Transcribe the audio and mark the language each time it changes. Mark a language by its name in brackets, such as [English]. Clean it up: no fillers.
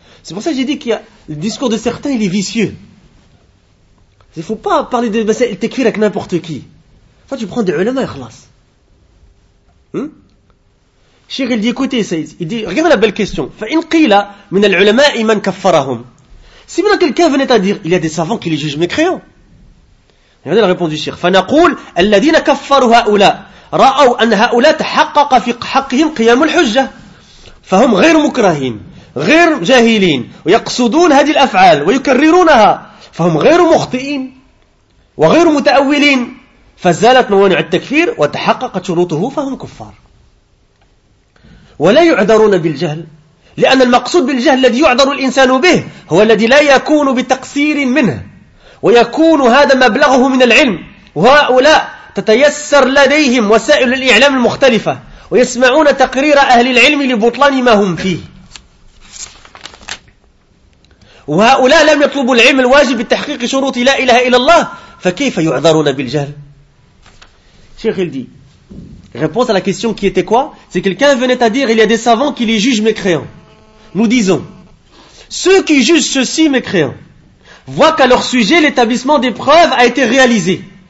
[French] C'est pour ça que j'ai dit que le discours de certains, il est vicieux. Il ne faut pas parler de le tekfir avec n'importe qui. Toi, tu prends des ulama et khlas. Cheikh, il dit, écoutez, il dit, regardez la belle question. [Arabic] فَإِنْ قِيلَ مِنَ الْعُلَمَاءِ مَنْ كَفَّرَهُمْ. [French] Si maintenant quelqu'un venait à dire, il y a des savants qui les jugent mécréants. Regardez la réponse du Cheikh. [Arabic] فَنَقُولْ الَّذِينَ كَفَّرُوا هَؤُلَا رَأَوْا أَنْ هَؤُلَا تَحَقَّقَ فِي حَقِّهِمْ قِيَامُ الْحُجَّةِ فَهُمْ غَيْرُ مُكْرَهِينَ غَيْرُ جَاهِلِينَ وَيَقْصُدُونَ هَذِهِ الْأَفْعَالَ وَيُكَرِّرُونَهَا فَهُمْ غَيْرُ مُخْطِئِينَ وَغَيْرُ مُتَأَوِّلِينَ فَزَالَتْ مَوَانِعُ التَّكْفِيرِ وَتَحَقَّقَتْ شُرُوطُهُ فَهُمْ كُفَّارٌ ولا يعذرون بالجهل لان المقصود بالجهل الذي يعذر الانسان به هو الذي لا يكون بتقصير منه ويكون هذا مبلغه من العلم وهؤلاء تتيسر لديهم وسائل الاعلام المختلفه ويسمعون تقرير اهل العلم لبطلان ما هم فيه وهؤلاء لم يطلبوا العلم الواجب بتحقيق شروط لا اله الا الله فكيف يعذرون بالجهل شيخ الدين. [French] Réponse à la question qui était quoi ? C'est quelqu'un venait à dire, il y a des savants qui les jugent mécréants. Nous disons, ceux qui jugent ceci mécréants voient qu'à leur sujet, l'établissement des preuves a été réalisé.